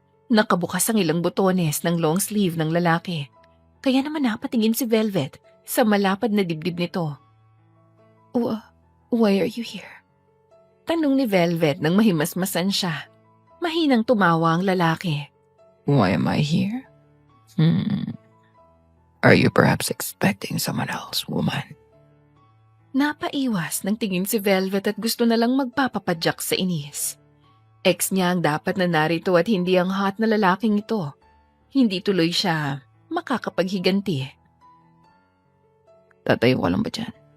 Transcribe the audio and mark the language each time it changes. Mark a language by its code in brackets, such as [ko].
[tl] Nakabukas ang ilang butones ng long sleeve ng lalaki. Kaya naman napatingin si Velvet sa malapad na dibdib nito. [en] Why are you here? [tl] Tanong ni Velvet nang mahimasmasan siya. Mahinang tumawa ang lalaki. [en] Why am I here? Are you perhaps expecting someone else, woman? [tl] Napaiwas ng tingin si Velvet at gusto na lang magpapapadyak sa inis. Ex niya ang dapat na narito at hindi ang hot na lalaking ito. Hindi tuloy siya makakapaghiganti. Tatayo ka lang ba dyan?